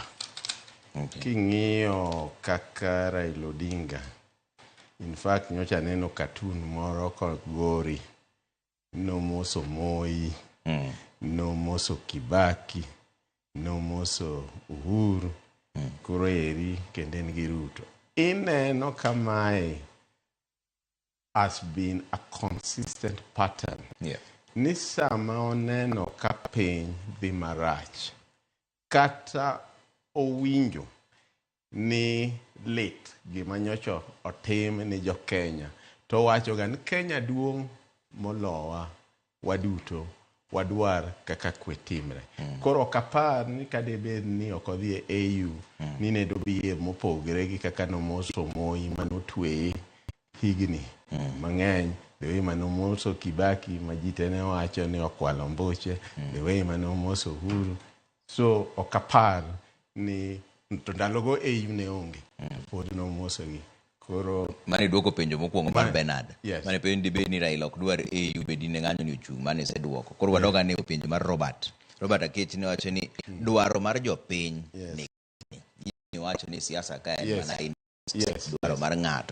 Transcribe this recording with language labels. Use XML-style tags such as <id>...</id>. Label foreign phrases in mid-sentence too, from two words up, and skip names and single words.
<luo>King'iyo kaka Raila Odinga,</luo> <en>in fact</en> <luo>nyocha neno cartoon moro kogori, nomoso Moi, nomoso Kibaki, nomoso Uhuru, koro eri kendo en gi Ruto. Ineno kamae</luo> <en>has been a consistent pattern.</en> <luo>Ni sama oneno ka piny dhi marach, kata owinjo ni lit gima nyocha otim ni jo Kenya, to wacho ga ni Kenya duong' molowa waduto wadwar kaka kwe timre. Koro kapar ni kadebed ni okodhi e AU ni ne dobiye mopogre gi kaka nomoso Moi manotweye higni mang'eny,</luo> <en>the way</en> <luo>manomoso Kibaki majitene wacho ni okwalo mbuche,</luo> <en>the way</en> <luo>manomoso Uhuru. So okapar ni to ndalogo AU ne onge, pod nomoso gi. Koro mane duoko penjo mokwongo mar Bernard.</luo> <en>Yes.</en> <luo>Mane penjo dibe ni Raila ok dwar AU bedi ne ng'anyo ni ochung' mane seduoko. Koro wadoga ne penjo mar Robert. Robert Akech ne wacho ni dwaro mar jopiny ni wacho ni siasa ka en mana in dwaro mar ng'ato.</luo>